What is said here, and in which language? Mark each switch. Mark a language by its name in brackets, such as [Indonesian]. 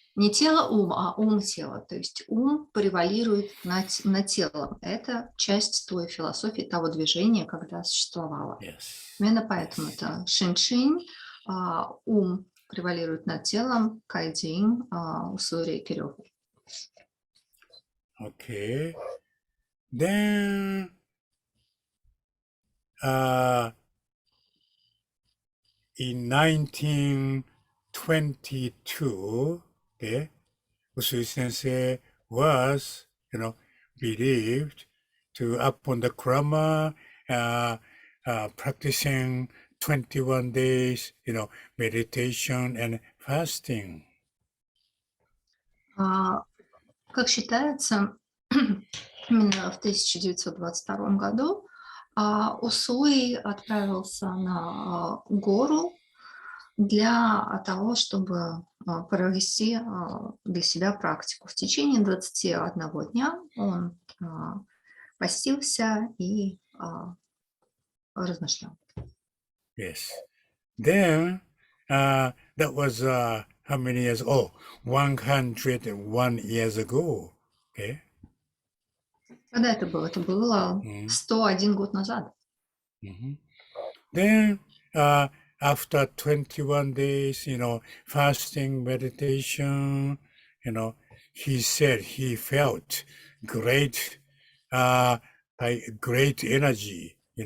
[Russian] Не тело-ум, а ум-тело. То есть ум превалирует над телом. Это часть той философии, того движения, когда существовало. [English] Yes. [Russian] Именно поэтому это шиншин, ум превалирует над телом, кайдзин, Усуи Рэйки рёху. [English] Okay. Then in 1922, Usui Sensei was, believed to upon the Karma, practicing 21 days, meditation and fasting. [Russian] Как считается, именно в 1922 году Усуи отправился на гору для того, чтобы провести для себя практику. В течение 21 дня он постился и размышлял. [English] Yes. Then that was how many years? Oh, 101 years ago. Okay. [Russian] Когда это было? Это было 101 год назад. [English] Then after 21 days, fasting, meditation, he said he felt great, great energy,